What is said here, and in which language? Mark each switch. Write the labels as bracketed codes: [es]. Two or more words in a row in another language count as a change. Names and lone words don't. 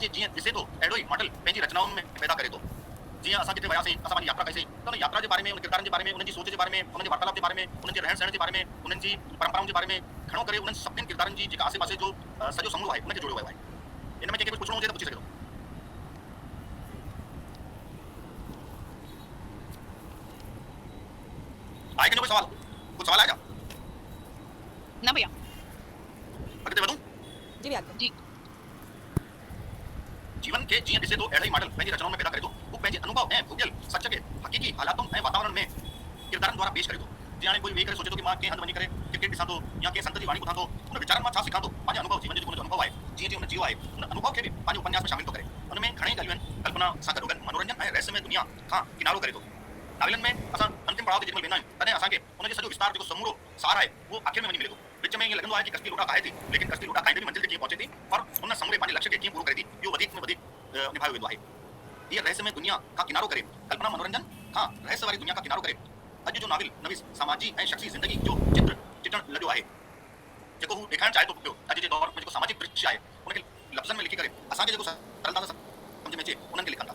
[sd] जे जीअं ॾिसे थो अहिड़ो ई मॉडल पंहिंजी रचनाउनि में पैदा करे थो जीअं असां किथे वियासीं असां पंहिंजी यात्रा कईसीं त उन यात्रा जे बारे में उन किरदारनि जे बारे में उन्हनि जी सोच जे बारे में उन्हनि जे वार्तालाप जे बारे में उन्हनि जे रहण सहण जे बारे में उन्हनि जी परंपराउनि जे बारे में घणो करे उन्हनि सभिनी किरदारनि जी जेका आसे पासे जो सॼो समूह आहे उनखे जोड़ियो वियो आहे इन में कंहिंखे कुझु पुछणो हुजे त पुछी सघे थो आहे कंहिंजो कोई सवाल कुझु सवाल आहे छा न भैया अॻिते वधूं जी भैया जी जीवन के जीअं ॾिसे थो अहिड़ा ई मॉडल पंहिंजी रचनाउनि में पैदा करे थो हू पंहिंजे अनुभव ऐं भुॻियल सच खे हक़ीक़ी हालातुनि ऐं वातावरण में किरदारनि द्वारा पेश करे थो जीअं हाणे कोई वेही करे सोचे थो कि मां कंहिं हंधि वञी करे क्रिकेट ॾिसां थो या कंहिं संत जी वाणी ॿुधां थो उन वीचारनि मां छा सिखां थो पंहिंजे अनुभव जीवन जो जेको अनुभव आहे जीअं जीअं उन जियो आहे उन अनुभव खे बि पंहिंजे उपन्यास में शामिल थो करे उन में घणेई ॻाल्हियूं आहिनि कल्पना सां गॾोगॾु मनोरंजन ऐं रहस्यमय दुनिया खां किनारो करे थो नॉवेलनि में असां अंतिम पड़ाव ते जेॾीमहिल वेंदा आहियूं तॾहिं असांखे उनजो सॼो विस्तार जेको समूरो सार आहे उहो आख़िर में वञी मिले थो विच में ईअं लॻंदो आहे कि कश्ती लोटा खाए थी लेकिन कश्ती लोटा खाईंदे बि मंज़िल ते कीअं पहुचे थी और उन समूरे पंहिंजे लक्ष्य खे कीअं पूरो करे थी इहो वधीक में वधीक निभायो वेंदो आहे हीअ रहस्यमय दुनिया खां किनारो करे कल्पना मनोरंजन खां रहस्य वारी दुनिया खां किनारो करे अॼु जो नॉवेल नवीस समाजी ऐं शख़्सी ज़िंदगी जो चित्र चिटण लॻियो आहे जेको हू ॾेखारणु चाहे थो पियो अॼु जे दौर में जेको सामाजिक दृश्य आहे उनखे लफ़्ज़नि में लिखी करे असांखे जेको सरलता सां सम्झ में अचे उन्हनि खे लिखनि था।